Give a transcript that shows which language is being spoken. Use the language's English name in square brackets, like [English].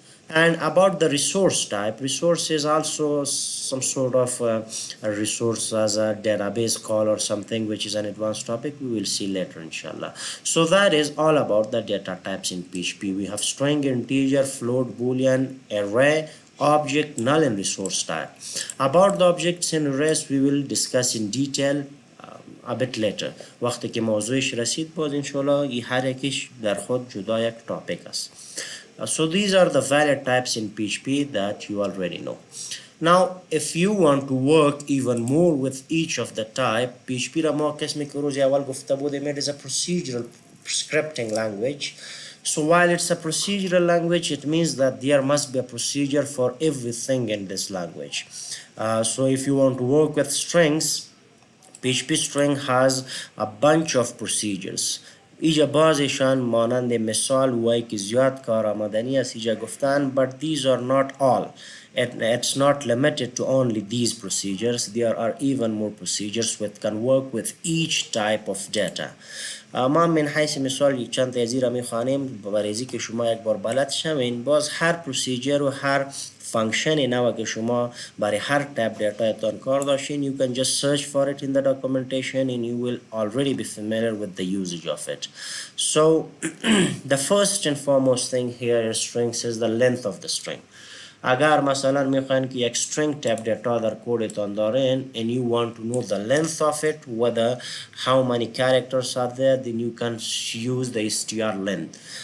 [English] And about the resource type, resource is also some sort of a resource as a database call or something, which is an advanced topic we will see later inshallah. So that is all about the data types in PHP. We have string, integer, float, boolean, array, object, null and resource type. About the objects and arrays we will discuss in detail a bit later. [Persian] وقتی که موضوعش رسید باز انشالله این هر یکیش در خود جدا یک تاپیک است. [English] So these are the valid types in PHP that you already know. Now if you want to work even more with each of the type, PHP [Persian] را ما قسمی که روز اول گفته بودیم [English] it is a procedural scripting language. So while it's a procedural language it means that there must be a procedure for everything in this language. So if you want to work with strings, PHP string has a bunch of procedures. [Persian] ایجا بعضشان مانند مثال وای که زیاد کارآمدنی است ایجا گفتن [English] but these are not all. It's not limited to only these procedures. There are even more procedures which can work with each type of data. [Persian] ما من حیث مثال چند تا ازی را میخوانیم برای که شما یک بار بلد شوین باز هر پروسیجر و هر فانکشن نوع که شما برای هر تایپ دیتا تان کار داشتین [English] you can just search for it in the documentation and you will already be familiar with the usage of it. So the first and foremost thing here in strings is the length of the string. [Persian] اگر مثلا میخواین که یک string type data در کودتان دارین [English] and you want to know the length of it, whether how many characters are there, then you can use the str length.